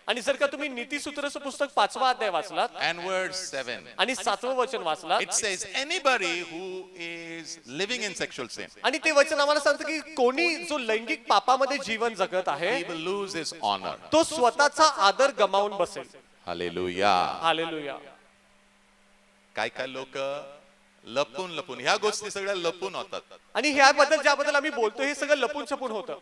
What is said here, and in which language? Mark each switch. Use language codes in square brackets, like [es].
[mr] आणि जर का तुम्ही नीतिसूत्रचं पुस्तक 5वा अध्याय वाचलात [en] and verse 7, [mr] आणि 7वं वचन वाचलात, [en] it says anybody who is living in sexual sin, [mr] आणि ते वचन आम्हाला सांगतं की कोणी जो लैंगिक पापामध्ये जीवन जगत आहे [en] he will lose his honor. [mr] तो स्वतःचा आदर गमावून बसेल. [en] Hallelujah. [mr] हालेलुया. काय काय लोक लपून लपून ह्या गोष्टी सगळ्या लपून होतात. आणि ह्याबद्दल ज्याबद्दल आम्ही बोलतो हे सगळं लपून छपून होतं